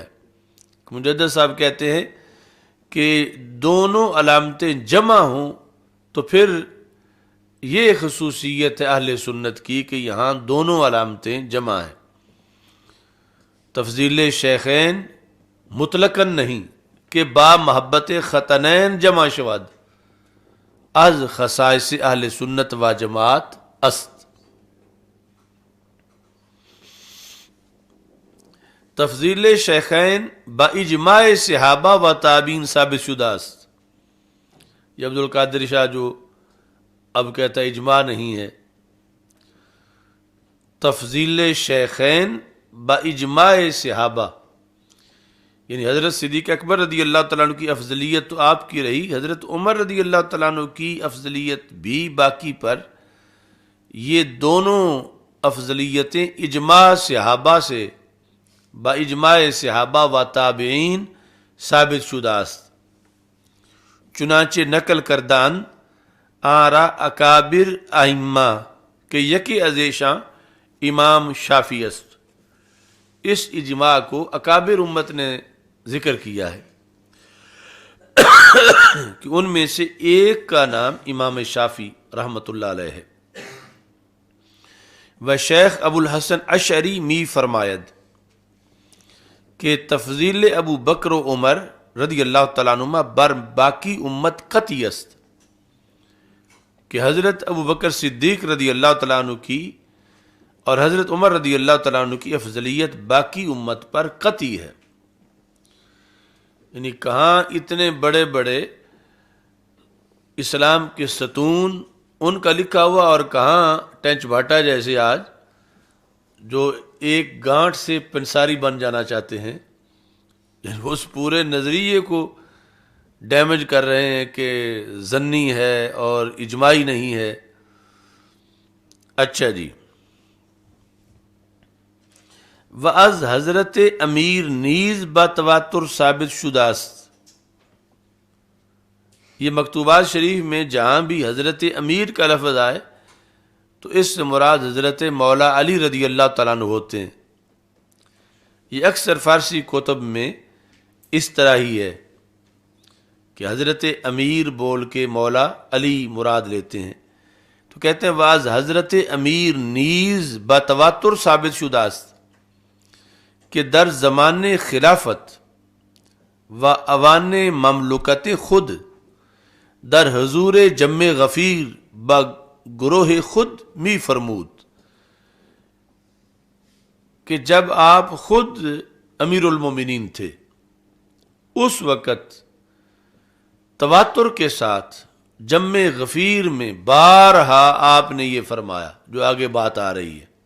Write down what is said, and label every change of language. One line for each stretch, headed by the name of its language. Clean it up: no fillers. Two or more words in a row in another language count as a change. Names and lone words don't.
Urdu: مجدد صاحب کہتے ہیں کہ دونوں علامتیں جمع ہوں تو پھر یہ خصوصیت ہے اہل سنت کی کہ یہاں دونوں علامتیں جمع ہیں،
Persian: تفضیل شیخین مطلقاً نہیں کہ با محبت ختنین جمع شود از خصائص اہل سنت و جماعت است، تفضیل شیخین با اجماع صحابہ و تابعین ثابت شدہ است۔
Urdu: یہ عبدالقادر شاہ جو اب کہتا ہے اجماع نہیں ہے،
Persian: تفضیل شیخین با اجماع صحابہ،
Urdu: یعنی حضرت صدیق اکبر رضی اللہ تعالیٰ عنہ کی افضلیت تو آپ کی رہی، حضرت عمر رضی اللہ تعالیٰ عنہ کی افضلیت بھی باقی پر، یہ دونوں افضلیتیں اجماع صحابہ سے
Persian: با اجماع صحابہ و تابعین ثابت شدہ است، چنانچہ نقل کردان آرا اکابر ائمہ کہ یکی ازیشاں امام شافعی است،
Urdu: اس اجماع کو اکابر امت نے ذکر کیا ہے کہ ان میں سے ایک کا نام امام شافعی رحمۃ اللہ علیہ ہے۔
Persian: و شیخ ابو الحسن اشعری می فرماید کہ تفضیل ابو بکر و عمر رضی اللہ تعالیٰ عنہما بر باقی امت قطعی است،
Urdu: کہ حضرت ابو بکر صدیق رضی اللہ تعالیٰ عنہ کی اور حضرت عمر رضی اللہ تعالیٰ عنہ کی افضلیت باقی امت پر قطعی ہے، یعنی کہاں اتنے بڑے بڑے اسلام کے ستون ان کا لکھا ہوا، اور کہاں ٹینچ بھاٹا جیسے آج جو ایک گانٹ سے پنساری بن جانا چاہتے ہیں، یعنی اس پورے نظریے کو ڈیمیج کر رہے ہیں کہ ظنی ہے اور اجماعی نہیں ہے۔ اچھا جی،
Persian: و از حضرت امیر نیز بتواتر ثابت شدہ است۔
Urdu: یہ مکتوبات شریف میں جہاں بھی حضرت امیر کا لفظ آئے تو اس سے مراد حضرت مولا علی رضی اللہ تعالیٰ عنہ ہوتے ہیں۔ یہ اکثر فارسی کتب میں اس طرح ہی ہے کہ حضرت امیر بول کے مولا علی مراد لیتے ہیں، تو کہتے ہیں
Persian: واز حضرت امیر نیز بتواتر ثابت شدہ است کہ در زمان خلافت و اوان مملکت خود در حضور جم غفیر با گروہ خود می فرمود
Urdu: کہ جب آپ خود امیر المومنین تھے اس وقت تواتر کے ساتھ جم غفیر میں بارہا آپ نے یہ فرمایا، جو آگے بات آ رہی ہے۔